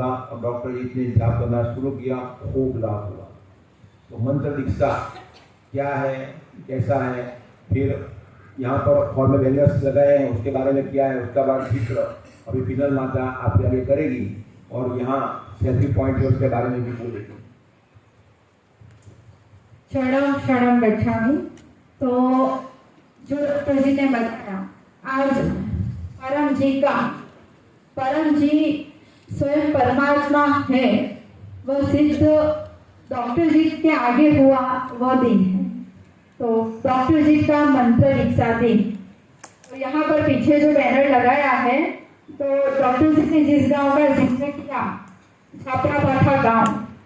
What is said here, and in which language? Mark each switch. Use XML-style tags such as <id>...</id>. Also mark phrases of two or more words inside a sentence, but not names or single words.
<hi>और डॉक्टर जी ने जाप करना शुरू किया, खूब लाभ हुआ। तो मंत्र दीक्षा क्या है, कैसा है, फिर यहाँ पर फॉर्म में बैनर्स लगाए हैं, उसके बारे में क्या है, उसका बाद चित्र अभी पिनल माता आपके आगे करेगी, और यहाँ</hi> <en>selfie point</en> <hi>है उसके बारे में भी बोलेगी।</hi> <sa>शरणम शरणम गच्छामि।</sa> <hi>तो जो डॉक्टर जी ने बताया, आज परम जी स्वयं परमात्मा है, वह सिद्ध डॉक्टर जी के आगे हुआ वह दिन है। तो डॉक्टर जी का मंत्र दीक्षा दिन, तो यहाँ पर पीछे जो बैनर लगाया है, तो डॉक्टर जी ने जिस गांव का जिक्र किया, छापरा पाठा गांव,</hi>